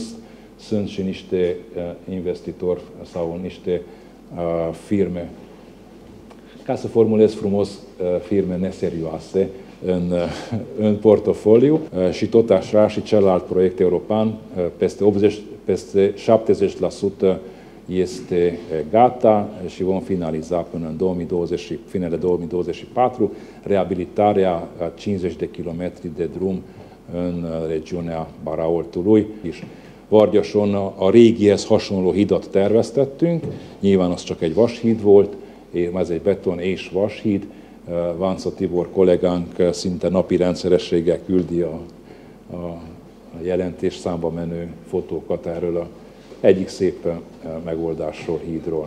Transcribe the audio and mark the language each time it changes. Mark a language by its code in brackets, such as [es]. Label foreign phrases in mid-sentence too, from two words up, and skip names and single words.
[ro] Sunt și niște investitori sau niște firme, ca să formulez frumos, firme neserioase în portofoliu și tot așa și celălalt proiect european, peste 70% este gata și vom finaliza până în 2020, finele 2024 reabilitarea a 50 de kilometri de drum în regiunea Baraoltului. [hu] Vargyason a régihez hasonló hidat terveztettünk, nyilván az csak egy vashíd volt, ez egy beton és vashíd. Vánca Tibor kollégánk szinte napi rendszerességgel küldi a jelentésszámba menő fotókat erről a egyik szép megoldásról, hídról.